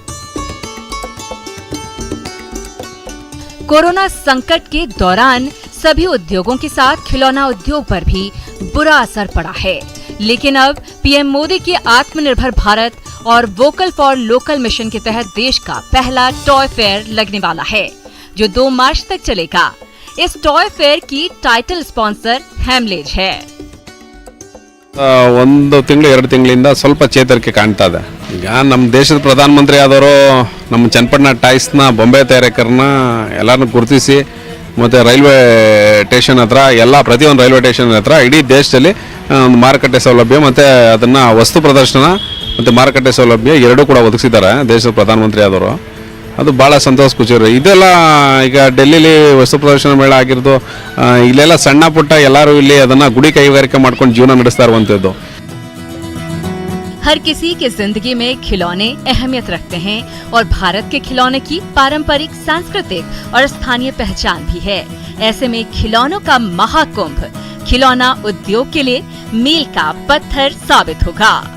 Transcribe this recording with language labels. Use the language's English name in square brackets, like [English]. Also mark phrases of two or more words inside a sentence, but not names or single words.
[Hindi] कोरोना संकट के दौरान सभी उद्योगों के साथ खिलौना उद्योग पर भी बुरा असर पड़ा है, लेकिन अब पीएम मोदी के आत्मनिर्भर भारत और [English] vocal for local [Hindi] मिशन के तहत देश का पहला [English] toy fair [Hindi] लगने वाला है, जो 2 मार्च तक चलेगा। इस [English] toy fair [Hindi] की [English] title sponsor [Hindi] हैमलेज है। [Kannada] ಒಂದು ತಿಂಗಳು 2 ತಿಂಗಳಿಂದ ಸ್ವಲ್ಪ ಚೇತರಿಕೆ ಕಾಣ್ತಾ ಇದೆ. ಈಗ ನಮ್ಮ ದೇಶದ ಪ್ರಧಾನಮಂತ್ರಿ ಆದವರು ನಮ್ಮ ಚನ್ನಪಟ್ಟಣ ಟಾಯ್ಸ್ನ ಬೊಂಬೆ ತಯಾರಕರನ್ನ ಎಲ್ಲರನ್ನೂ ಗುರುತಿಸಿ ಮತ್ತು [English] railway station [Kannada] ಹತ್ರ ಎಲ್ಲ ಪ್ರತಿಯೊಂದು [English] railway station [Kannada] ಹತ್ರ ಇಡೀ ದೇಶದಲ್ಲಿ ಒಂದು ಮಾರುಕಟ್ಟೆ ಸೌಲಭ್ಯ ಮತ್ತು ಅದನ್ನು ವಸ್ತು ಪ್ರದರ್ಶನ ಮತ್ತು ಮಾರುಕಟ್ಟೆ ಸೌಲಭ್ಯ ಎರಡೂ ಕೂಡ ಒದಗಿಸಿದ್ದಾರೆ ದೇಶದ ಪ್ರಧಾನಮಂತ್ರಿ ಆದವರು. ಅದು ಭಾಳ ಸಂತೋಷ ಖುಷಿ. ಇದೆಲ್ಲ ಈಗ ಡೆಲ್ಲಿಲಿ ವಸ್ತು ಪ್ರದರ್ಶನ ಮೇಳ ಆಗಿರೋದು, ಇಲ್ಲೆಲ್ಲ ಸಣ್ಣ ಪುಟ್ಟ ಎಲ್ಲರೂ ಇಲ್ಲಿ ಅದನ್ನು ಗುಡಿ ಕೈಗಾರಿಕೆ ಮಾಡ್ಕೊಂಡು ಜೀವನ ನಡೆಸ್ತಾ ಇರುವಂಥದ್ದು. [Hindi] हर किसी के जिंदगी में खिलौने अहमियत रखते हैं और भारत के खिलौने की पारंपरिक, सांस्कृतिक और स्थानीय पहचान भी है। ऐसे में खिलौनों का महाकुंभ खिलौना उद्योग के लिए मील का पत्थर साबित होगा।